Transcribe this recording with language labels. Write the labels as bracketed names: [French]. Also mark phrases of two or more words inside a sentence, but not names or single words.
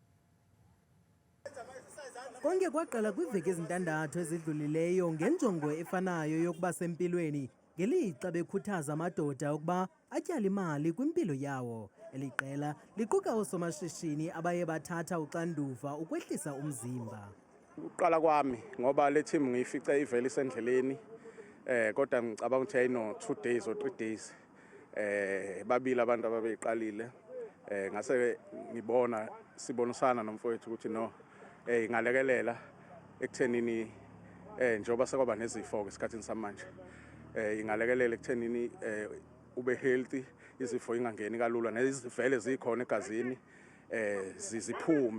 [Xhosa] Konke kwaqala kwiveki ezintandathu ezidlulileyo ngenjongo efanayo yokuba sempilweni ngelixa bekhuthaza amadoda ukuba atyale imali kwimpilo yawo. Eli qela liquka oosomashishini abaye bathatha uxanduva ukwehlisa umzimba. [Zulu] Uqala kwami ngoba le team ngiyifice ivele isendleleni Kodwa ngicabanga ukuthi ayino [English] 2 days or 3 days [Zulu] babili abantu ababeyiqalile ngase ngibona sibonisana nomfowethu ukuthi no ingalekelela ekuthenini njengoba sekwaba nezifo esikhathini samanje ingalekelela ekuthenini ube healthy izifo ingangeni kalula nezivele zikhona egazini ziphume.